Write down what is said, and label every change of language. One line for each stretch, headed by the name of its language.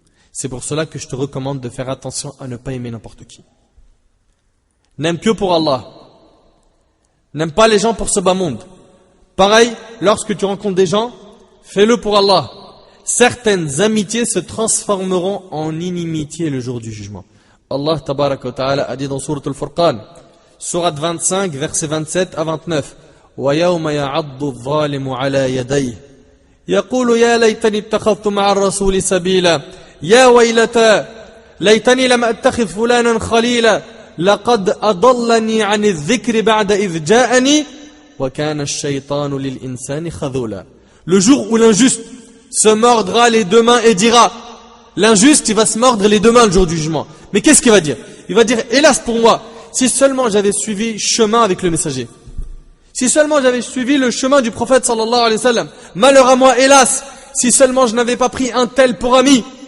French: C'est pour cela que je te recommande de faire attention à ne pas aimer n'importe qui. N'aime que pour Allah. N'aime pas les gens pour ce bas monde. Pareil, lorsque tu rencontres des gens, fais-le pour Allah. Certaines amitiés se transformeront en inimitié le jour du jugement. Allah tabaraka wa ta'ala a dit dans Sourate Al-Furqan, Sourate 25, versets 27 à 29,
Arabic: وَيَوْمَ يَعَضُّ الظَّالِمُ عَلَى يَدَيْهِ يَقُولُ يَا لَيْتَنِي اتَّخَذْتُ مَعَ الرَّسُولِ سَبِيلًا يَا وَيْلَتَى لَيْتَنِي لَمْ أَتَّخِذْ فُلَانًا خَلِيلًا لَقَدْ أَضَلَّنِي عَنِ الذِّكْرِ بَعْدَ إِذْ جَاءَنِي وَكَانَ الشَّيْطَانُ لِلْإِنسَانِ خَذُولًا.
French: Le jour où l'injuste se mordra les deux mains et dira, l'injuste il va se mordre les deux mains le jour du jugement. Mais qu'est-ce qu'il va dire? Il va dire, hélas pour moi, si seulement j'avais suivi chemin avec le messager. Si seulement j'avais suivi le chemin du prophète sallallahu alayhi wa sallam. Malheur à moi, hélas, si seulement je n'avais pas pris un tel pour ami.